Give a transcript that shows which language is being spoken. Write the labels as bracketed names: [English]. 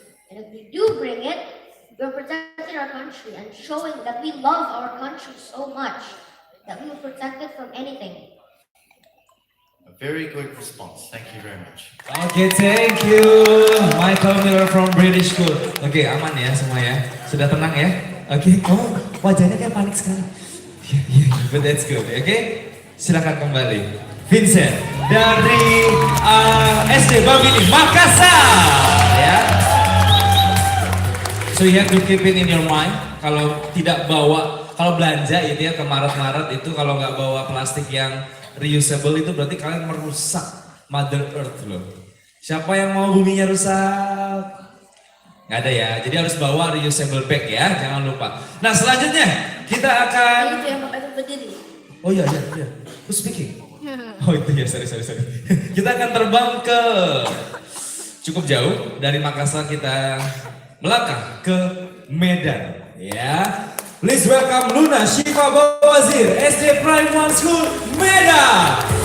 [English] And if we do bring it, we're protecting our country and showing that we love our country so much that we will protect it from anything. A very good response. Thank you very much. Oke, thank you, Michael Miller from British School. [Indonesian] Oke, aman ya semua ya, sudah tenang ya. Oke, oh wajahnya kayak panik sekali. [English] But that's good. [Indonesian] Oke, silakan kembali. Vincent dari SD Bamini Makassar, ya. [English] So you have to keep it in your mind. [Indonesian] Kalau tidak bawa, kalau belanja itu ya ke Maret-Maret itu kalau nggak bawa plastik yang reusable itu berarti kalian merusak Mother Earth loh. Siapa yang mau buminya rusak? Nggak ada ya, jadi harus bawa reusable bag ya, jangan lupa. Nah selanjutnya kita akan... Oh iya, [English] who's speaking? [Indonesian] Oh itu ya, sorry. Kita akan terbang ke cukup jauh, dari Makassar kita melangkah ke Medan ya. [English] Please welcome Luna Syifa Bawazir, SD Prime 1 School, Medan.